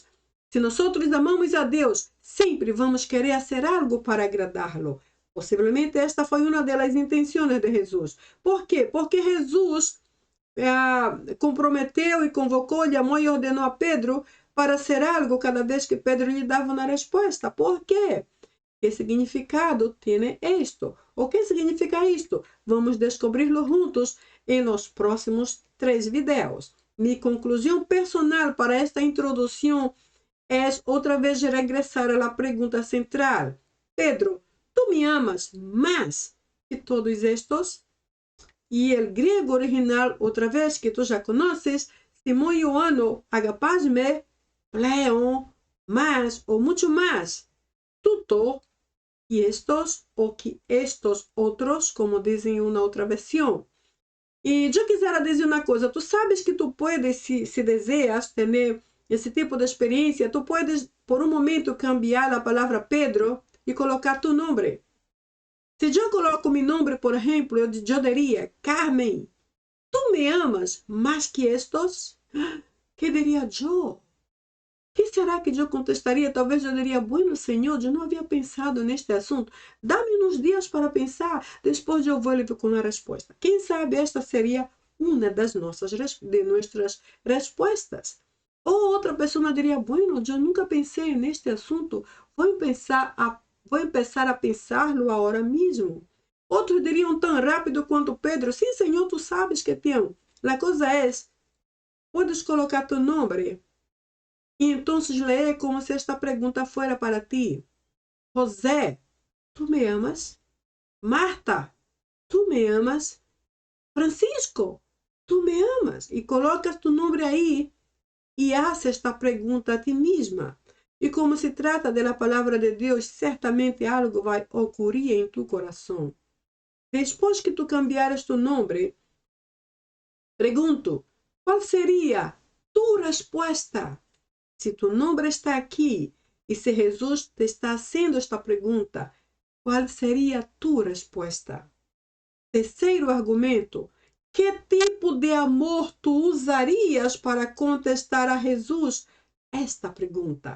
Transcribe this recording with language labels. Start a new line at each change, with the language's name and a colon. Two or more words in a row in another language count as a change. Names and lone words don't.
Portuguese: Se nós amamos a Deus, sempre vamos querer fazer algo para agradá-lo. Possivelmente esta foi uma das intenções de Jesus. Por quê? Porque Jesus comprometeu e convocou, llamó e ordenou a Pedro para
Spanish: hacer algo
Portuguese: cada vez que Pedro lhe dava uma resposta. ¿Por quê?
Spanish: ¿Qué significado tiene esto? ¿O qué significa esto? Vamos descobrirlo juntos en los próximos 3 videos. Mi conclusión personal para esta introducción es otra vez regresar a la pregunta central. Pedro, ¿tú me amas más que todos estos? Y el griego original, otra vez que tú ya conoces, Simón Ioanno, agapasme, pleon, más o mucho más. Tuto, y estos o que estos otros,
Portuguese: como dizem em uma outra versão. E eu quisiera dizer uma coisa, tu sabes que
Spanish: tu puedes,
Portuguese: se deseas ter esse tipo de experiência,
Spanish: tu puedes
Portuguese: por um momento cambiar a palavra Pedro e colocar tu nome. Se eu coloco meu nome, por exemplo, eu diria, Carmen, tu me amas mais que estos? Que diria eu? Que será que eu contestaria? Talvez eu diria, bueno, Senhor, eu não havia pensado neste assunto. Dá-me uns dias para pensar, depois eu vou com a resposta. Quem sabe esta seria uma das nossas respostas. Ou outra pessoa diria, bueno, eu nunca pensei neste assunto, vou empezar a pensá-lo agora mesmo. Outros diriam tão rápido quanto Pedro, sim, Senhor, tu sabes que te amo. A coisa é, podes colocar tu nome. E então lee como se esta pergunta
Spanish: fuera para ti. José, ¿tú me amas? Marta, ¿tú me amas? Francisco, ¿tú me amas?
Portuguese: E colocas tu nome aí e haces esta pergunta a ti mesma. E como se trata da palavra de Deus, certamente algo vai ocorrer em tu coração. Depois que tu cambiares tu nome, pergunto, qual seria tu resposta? Se tu nome está aqui e se Jesus te está fazendo esta pergunta, qual seria a tua resposta? Terceiro argumento, que tipo de amor tu usarias para contestar a Jesus esta pergunta?